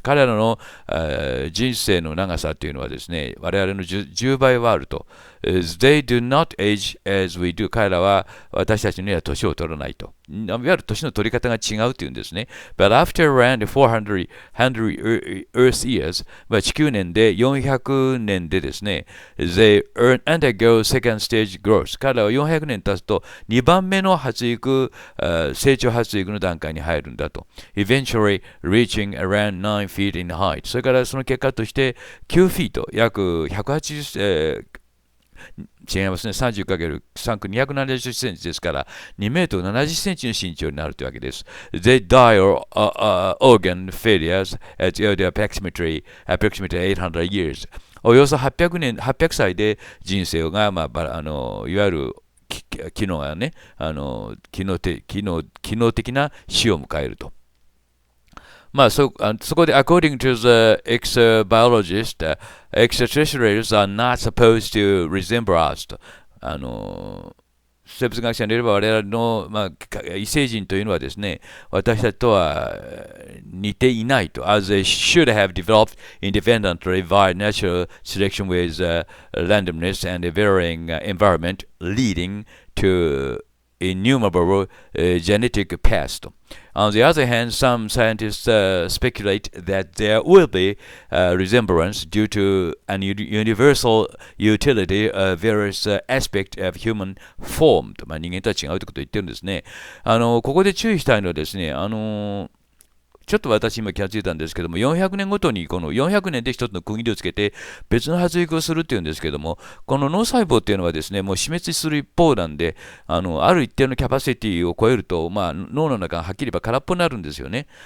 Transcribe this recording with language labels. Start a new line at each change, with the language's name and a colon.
Japanese: 彼らの人生の長さというのはですね、我々の10倍はあると。
English: They do not age as we do.
Japanese: 彼らは私たちには年を取らないと。いわゆる年の取り方が違うというんですね。
English: But after around 400 Earth years, 地球年で400年でですね、 they undergo second stage growth.
Japanese: 彼らは400年経つと2番目の成長発育の段階に入るんだと。
English: Eventually reaching around 9 feet in height.
Japanese: それからその結果として9フィート、約180、違いますね。 30×3 270センチですから、2メートル70センチの身長になるというわけです。
English: They die or organ failures at approximately 800 years.
Japanese: およそ800歳で人生が、いわゆる機能がね、機能的な死を迎えると。
English: そこで、 according to the exobiologist, extraterrestrials are not supposed to resemble us と。
Japanese: 生物学者によれば我々の、異星人というのはですね、私たちとは似ていないと。
English: as they should have developed independently via natural selection with randomness and a varying environment leading to innumerable genetic paths と。 On the other hand, some scientists speculate that there will be resemblance due to an universal utility of various aspects of human form と、人間とは違うということを言ってるんですね。
Japanese: ここで注意したいのはですね、ちょっと私今気がついたんですけども、400年ごとにこの400年で一つの区切りをつけて別の発育をするっていうんですけども、この脳細胞っていうのはですね、もう死滅する一方なんで、ある一定のキャパシティを超えると、脳の中がはっきり言えば空っぽになるんですよね。